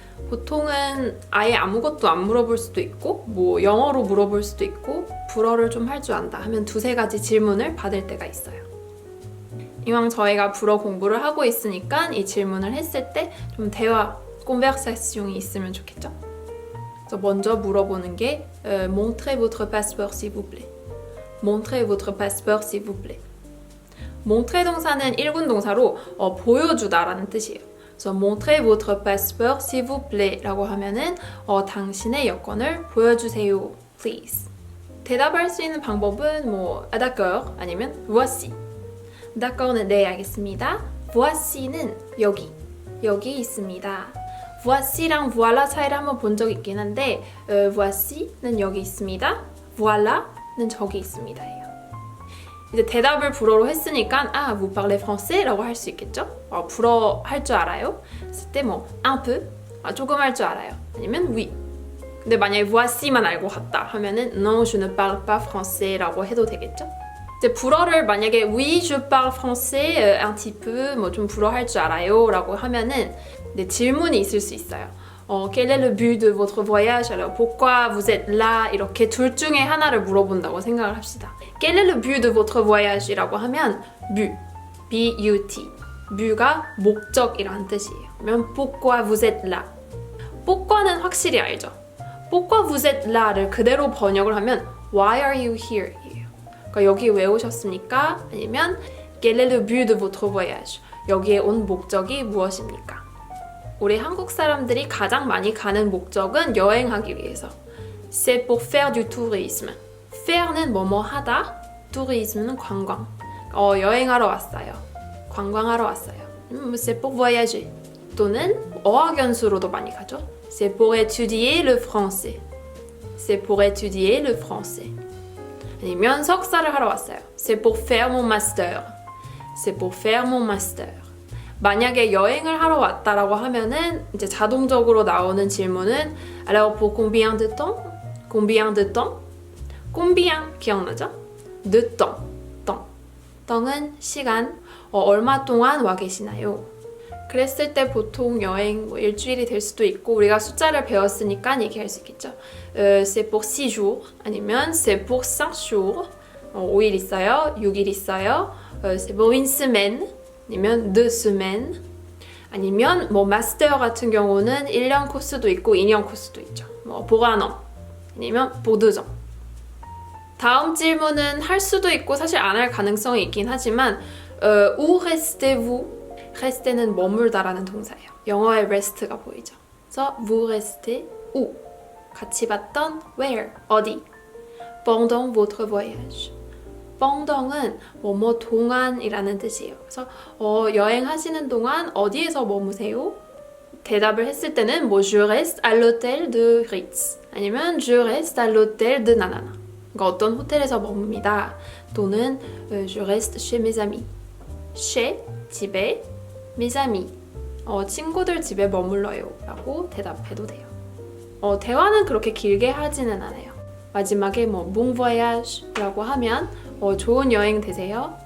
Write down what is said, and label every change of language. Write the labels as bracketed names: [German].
[Korean] 보통은 아예 아무것도 안 물어볼 수도 있고 뭐 영어로 물어볼 수도 있고 불어를 좀 할 줄 안다 하면 두세 가지 질문을 받을 때가 있어요. 이왕 저희가 불어 공부를 하고 있으니까 이 질문을 했을 때 좀 대화, conversation이 있으면 좋겠죠? 그래서 먼저 물어보는 게 [French] Montrez votre passeport s'il vous plaît. Montrez votre passeport s'il vous plaît. [Korean] Montrer 동사는 1군 동사로 보여주다라는 뜻이에요. 그래서 [French] Montrez votre passeport s'il vous plaît [Korean] 라고 하면은 당신의 여권을 보여주세요, please. 대답할 수 있는 방법은 뭐 d'accord 아니면 voici. d'accord는 네 알겠습니다. voici는 여기 있습니다. voici랑 voilà 차이를 한번 본 적 있긴 한데 voici는 여기 있습니다. voila는 저기 있습니다. 이제 대답을 불어로 했으니까 [French] vous parlez français? [Korean] 라고 할 수 있겠죠? 불어 할 줄 알아요? 했을 때 뭐 [French] un peu? [Korean] 조금 할 줄 알아요. 아니면 oui. 근데 만약에 voici만 알고 갔다 하면은 [French] non, je ne parle pas français [Korean] 라고 해도 되겠죠? 이제 불어를 만약에 [French] oui, je parle français un petit peu [Korean] 뭐 좀 불어 할 줄 알아요 라고 하면은 질문이 있을 수 있어요. [French] Quel est le but de votre voyage? Alors, pourquoi vous êtes là? [Korean] 이렇게 둘 중에 하나를 물어본다고 생각을 합시다. [French] Quel est le but de votre voyage? [Korean] 이라고 하면 but, B-U-T. but가 목적이라는 뜻이에요. [French] 그러면 pourquoi vous êtes là? [Korean] pourquoi는 확실히 알죠. [French] pourquoi vous êtes là? [Korean] 를 그대로 번역을 하면 [English] why are you here? [Korean] 이에요. 그러니까 여기 왜 오셨습니까? 아니면 [French] Quel est le but de votre voyage? [Korean] 여기에 온 목적이 무엇입니까? 우리 한국 사람들이 가장 많이 가는 목적은 여행하기 위해서. [French] C'est pour faire du tourisme. [Korean] fair는 뭐뭐 하다, tourisme는 관광. 여행하러 왔어요. 관광하러 왔어요. [French] C'est pour voyager. [Korean] 또는 어학연수로도 많이 가죠. [French] C'est pour étudier le français. C'est pour étudier le français. [Korean] 아니면 석사를 하러 왔어요. [French] C'est pour faire mon master. C'est pour faire mon master. [Korean] 만약에 여행을 하러 왔다라고 하면은 이제 자동적으로 나오는 질문은 [French] Alors pour combien de temps? [Korean] Combien de temps? combien 기억나죠? [French] de temps. [Korean] 똥은 시간. 얼마 동안 와 계시나요? 그랬을 때 보통 여행 뭐 일주일이 될 수도 있고 우리가 숫자를 배웠으니까 얘기할 수 있겠죠. [French] C'est pour 6 jours [Korean] 아니면 [French] c'est pour 5 jours. [Korean] 5일 있어요. 6일 있어요. [French] C'est pour une semaine. [Korean] 아니면 [French] 2 semaines [Korean] 아니면 뭐 마스터 같은 경우는 1년 코스도 있고 2년 코스도 있죠. [French] 뭐 pour un an [Korean] 아니면 [French] pour 2 ans. [Korean] 다음 질문은 할 수도 있고 사실 안 할 가능성이 있긴 하지만 [French] où restez-vous? [Korean] rest는 머물다라는 동사예요. 영어의 rest가 보이죠. 그래서 [French] vous restez où? [Korean] 같이 봤던 where? 어디? [French] pendant votre voyage. [Korean] pendant은 뭐뭐 동안이라는 뜻이에요. 그래서 여행하시는 동안 어디에서 머무세요? 대답을 했을 때는 뭐 [French] je reste à l'hôtel de Ritz [Korean] 아니면 [French] je reste à l'hôtel de Nanana. [Korean] 그러니까 어떤 호텔에서 머뭅니다. 또는 [French] je reste chez mes amis. [Korean] chez 집에, [French] mes amis [Korean] 친구들 집에 머물러요 라고 대답해도 돼요. 대화는 그렇게 길게 하지는 않아요. 마지막에 뭐 [French] bon voyage [Korean] 라고 하면 좋은 여행 되세요.